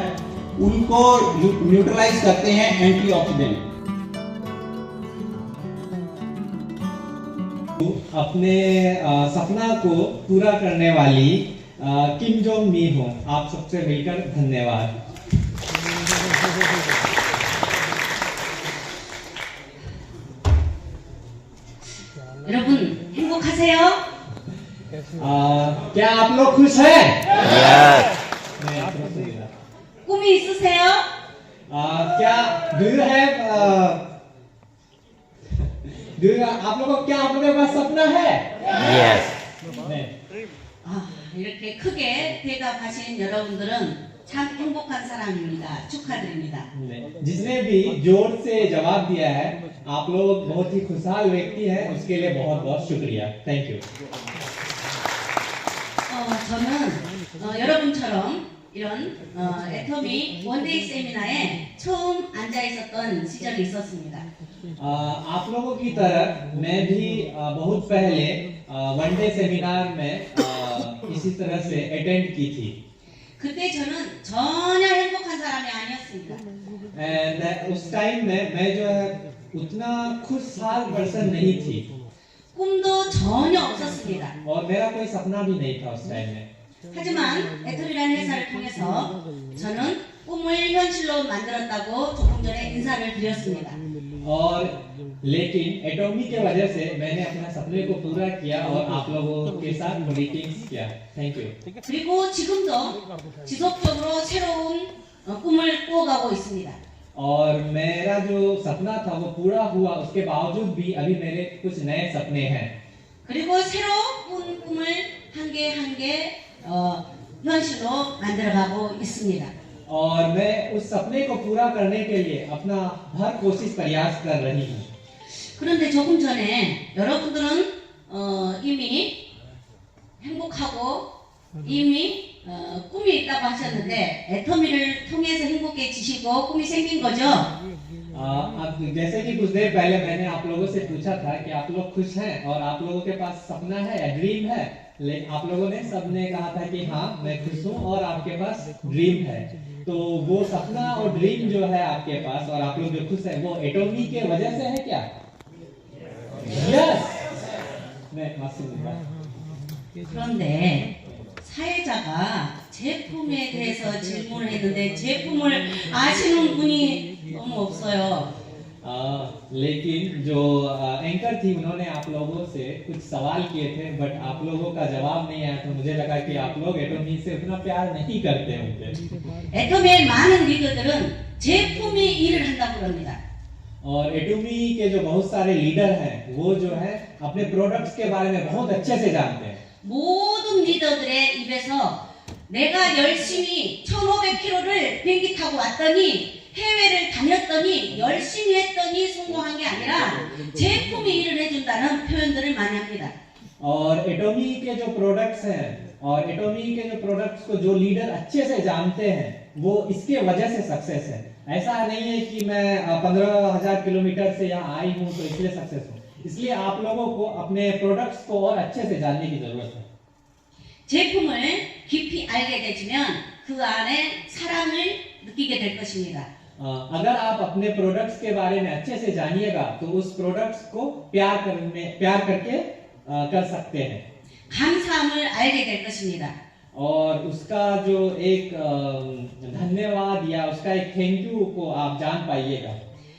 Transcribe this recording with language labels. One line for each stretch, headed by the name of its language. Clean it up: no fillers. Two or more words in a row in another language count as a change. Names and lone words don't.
Hindi: उनको न्यूट्रलाइज करते हैं एंटीऑक्सीडेंट। अपने सपना को पूरा करने वाली किम जोंग मी हूँ। आप सबसे मिलकर धन्यवाद।
Korean: 여러분 행복하세요?
Hindi: क्या आप लोग खुश हैं?
Korean: 꿈이 있으세요?
Hindi: क्या आप लोगों के पास सपना है?
Korean: 네. 이렇게 크게 대답하신 여러분들은 참 행복한 사람입니다. 축하드립니다.
Hindi: जिसने भी जोर से जवाब दिया है, आप लोग बहुत ही खुशहाल व्यक्ति हैं, उसके लिए बहुत बहुत शुक्रिया।
English: thank you.
Korean: 저는 여러분처럼 이런 애터미 원데이 세미나에 처음 앉아 있었던 시절이 있었습니다.
Hindi: आप लोगों की तरह मैं भी बहुत पहले
English: one-day seminar
Hindi: में इसी तरह से अटेंड की थी।
Korean: 그때 저는 전혀 행복한 사람이 아니었습니다.
Hindi: एंड उस टाइम में मैं जो है उतना खुशहाल पर्सन नहीं थी
Korean: 꿈도 전혀 없었습니다.
Hindi: और मेरा कोई सपना भी नहीं था उस टाइम में।
Korean: 하지만 애터미라는 회사를 통해서 저는 꿈을 현실로 만들었다고 조금 전에 인사를 드렸습니다.
Hindi: और लेकिन एटॉमी के वजह से मैंने अपना सपने को पूरा किया और आप लोगों के साथ मीटिंग्स किया।
English: thank you.
Korean: 그리고 지금도 지속적으로 새로운 꿈을 꾸어가고 있습니다.
Hindi: और मेरा जो सपना था वो पूरा हुआ, उसके बावजूद भी अभी मेरे कुछ नए सपने हैं।
Korean: 그리고 새로운 꿈을 한 개 한 개 현실로 만들어가고 있습니다.
Hindi: और मैं उस सपने को पूरा करने के लिए अपना हर कोशिश प्रयास कर रही हूँ।
Korean: 그런데 조금 전에 여러분들은 이미 행복하고 이미 꿈이 있다고 하셨는데 애터미를 통해서 행복해지시고 꿈이 생긴 거죠?
Hindi: अब जैसे कि कुछ देर पहले मैंने आप लोगों से पूछा था कि आप लोग खुश हैं और आप लोगों के पास सपना है या ड्रीम है, लेकिन आप लोगों ने सबने कहा था कि हाँ मैं खुश हूँ और आपके पास ड्रीम है। तो वो सपना और ड्रीम जो है आपके पास और आप लोग जो खुश है वो एटॉमी के वजह से है क्या?
Korean: यस। 네, 맞습니다. 그런데 사회자가 제품에 대해서 질문을 했는데 제품을 아시는 분이 너무 없어요.
Hindi: लेकिन जो एंकर थी उन्होंने आप लोगों से कुछ सवाल किए थे, बट आप लोगों का जवाब नहीं आया, तो मुझे लगा कि आप लोग एटॉमी से उतना प्यार नहीं करते होंगे।
Korean: 애터미의 많은 리더들은 제품이 일을 한다고 그럽니다.
Hindi: और एटॉमी के जो बहुत सारे लीडर हैं वो जो है अपने प्रोडक्ट्स के बारे में बहुत अच्छे से जानते हैं।
Korean: 모든 리더들의 입에서 내가 열심히 1500km를 비행기 타고 왔더니 해외를 다녔더니 열심히 했더니 성공한 게 아니라 제품이 일을 해준다는 표현들을 많이 합니다.
Hindi: और एटॉमी के जो प्रोडक्ट्स हैं और एटॉमी के जो प्रोडक्ट्स को जो लीडर अच्छे से जानते हैं वो इसके वजह से सक्सेस है। ऐसा नहीं है कि मैं 15,000 किलोमीटर से यहाँ आई हूँ तो इसलिए सक्सेस हूँ। इसलिए आप लोगों को अपने प्रोडक्ट्स को और अच्छे से जानने की जरूरत है।
Korean: 제품을 깊이 알게 되시면 그 안에 사랑을 느끼게 될 것입니다.
Hindi: अगर आप अपने प्रोडक्ट्स के बारे में अच्छे से जानिएगा तो उस प्रोडक्ट्स को प्यार करके कर सकते हैं।
Korean: 감사함을 알게 될 것입니다.
Hindi: और उसका जो एक धन्यवाद या उसका एक
English: thank you
Hindi: को आप जान पाइएगा।